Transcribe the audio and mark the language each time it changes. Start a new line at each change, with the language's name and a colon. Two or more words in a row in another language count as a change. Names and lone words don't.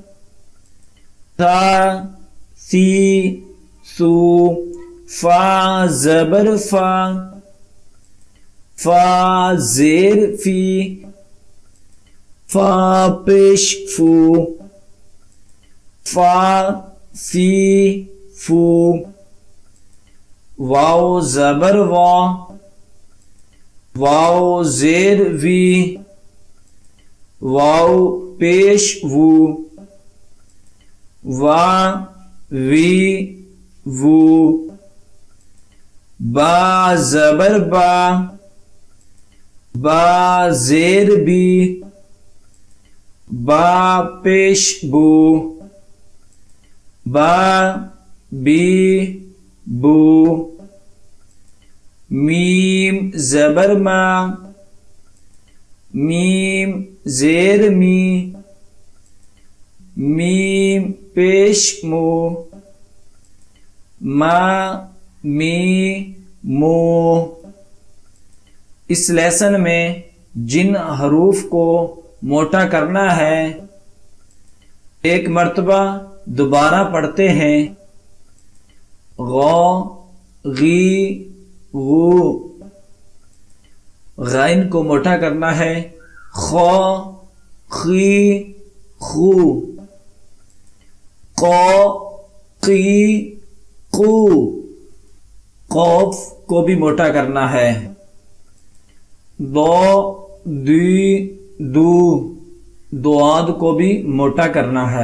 Urdu: ثا ثی ثو فا زبر فا فا زیر فی فا پیش فو فا فی فو، واو زبر وا، واو زیر وی، واو پیش وو، وا وی وو، با زبر با، با زیر بی، با پیش بو، با بی بو، میم زبر ما، میم زیر می، میم پیش مو، ما می مو۔ اس لیسن میں جن حروف کو موٹا کرنا ہے ایک مرتبہ دوبارہ پڑھتے ہیں۔ غو، غی، غو، غین کو موٹا کرنا ہے۔ خو، خی، خو، قو، قی، قو، قوف کو بھی موٹا کرنا ہے۔ دو، دی، دو، دواد کو بھی موٹا کرنا ہے۔